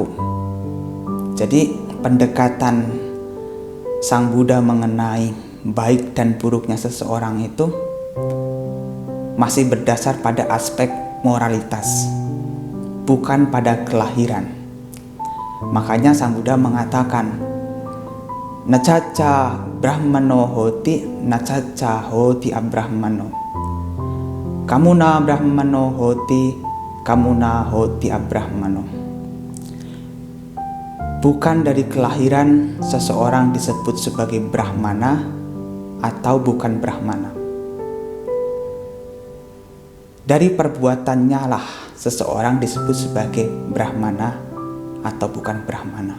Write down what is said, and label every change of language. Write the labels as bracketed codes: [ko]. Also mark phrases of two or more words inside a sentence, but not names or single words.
[id] Jadi pendekatan Sang Buddha mengenai baik dan buruknya seseorang itu masih berdasar pada aspek moralitas, bukan pada kelahiran. Makanya Sang Buddha mengatakan, [pi] Nacaca Brahmano hoti, nacaca hoti abrahmano. Kamuna Brahmano hoti, kamuna hoti abrahmano. [id] Bukan dari kelahiran seseorang disebut sebagai Brahmana atau bukan Brahmana. Dari perbuatannya lah seseorang disebut sebagai Brahmana atau bukan Brahmana.